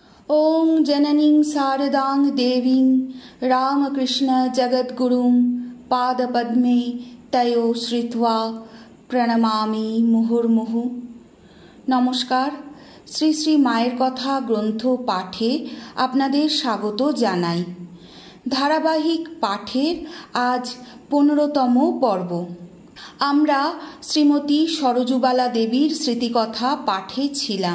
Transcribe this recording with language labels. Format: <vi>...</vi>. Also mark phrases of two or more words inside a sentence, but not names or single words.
<sa>ॐ जननीं शारदां देवीं रामकृष्ण जगद्गुरुं पादपद्मे तयो श्रित्वा প্রণমামি মুহুর্মুহু।</sa> <bn>নমস্কার। শ্রী শ্রী মায়ের কথা গ্রন্থ পাঠে আপনাদের স্বাগত জানাই। ধারাবাহিক পাঠের আজ 15তম পর্ব। আমরা শ্রীমতী সরজুবালা দেবীর স্মৃতিকথা পাঠে ছিলাম।</bn>